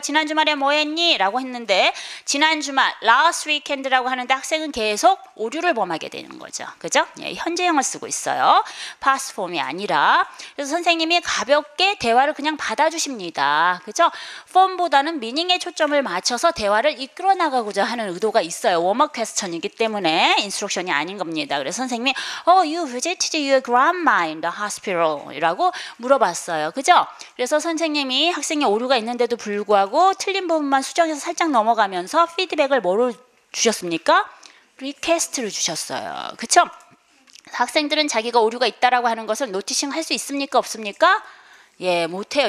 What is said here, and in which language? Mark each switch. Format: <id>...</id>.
<ko>지난 주말에 뭐 했니? 라고 했는데 지난 주말</ko> <en>last weekend</en> <ko>라고 하는데 학생은 계속 오류를 범하게 되는 거죠. 그죠? 예, 현재형을 쓰고 있어요.</ko> <en>past form</en> <ko>이 아니라. 그래서 선생님이 가볍게 대화를 그냥 받아주십니다. 그죠? form보다는 미닝에 초점을 맞춰서 대화를 이끌어 나가고자 하는 의도가 있어요. 웜업 퀘스천이기 때문에 인스트럭션이 아닌 겁니다. 그래서 선생님이</ko> <en>you visited your grandma in the hospital</en> <ko>이라고 물어봤어요. 그죠? 그래서 선생님이 학생이 오류가 있는데도 불구하고 틀린 부분만 수정해서 살짝 넘어가면서 피드백을 뭐로 주셨습니까? 리퀘스트를 주셨어요. 그쵸? 학생들은 자기가 오류가 있다라고 하는 것을 노티싱 할 수 있습니까? 없습니까? 예, 못해요.</ko>